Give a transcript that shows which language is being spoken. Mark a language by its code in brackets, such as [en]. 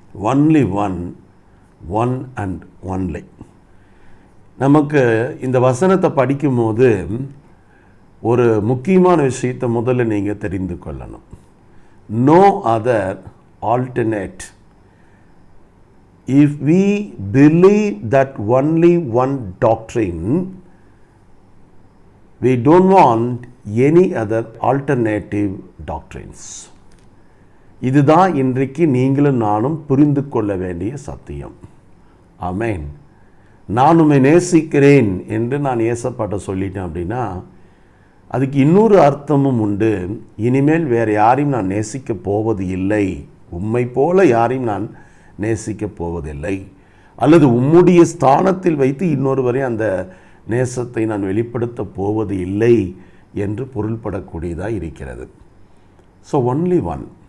[ta] Only one, one and only. நமக்கு இந்த வசனத்தை படிக்கும்போது ஒரு முக்கியமான விஷயத்தை முதல்ல நீங்கள் தெரிந்து கொள்ளணும். [en] No other alternate. If we believe that only one doctrine, we don't want any other alternative doctrines. [ta] இதுதான் இன்றைக்கு நீங்களும் நானும் புரிந்து கொள்ள வேண்டிய சத்தியம். ஆமென். நான் உம்மை நேசிக்கிறேன் என்று நான் ஏசப்பாட்ட சொல்லிட்டேன் அப்படின்னா அதுக்கு இன்னொரு அர்த்தமும் உண்டு. இனிமேல் வேறு யாரையும் நான் நேசிக்க போவது இல்லை, உம்மை போல யாரையும் நான் நேசிக்க போவதில்லை, அல்லது உம்முடைய ஸ்தானத்தில் வைத்து இன்னொருவரை அந்த நேசத்தை நான் வெளிப்படுத்த போவது இல்லை என்று பொருள்படக்கூடியதாக இருக்கிறது. So only one.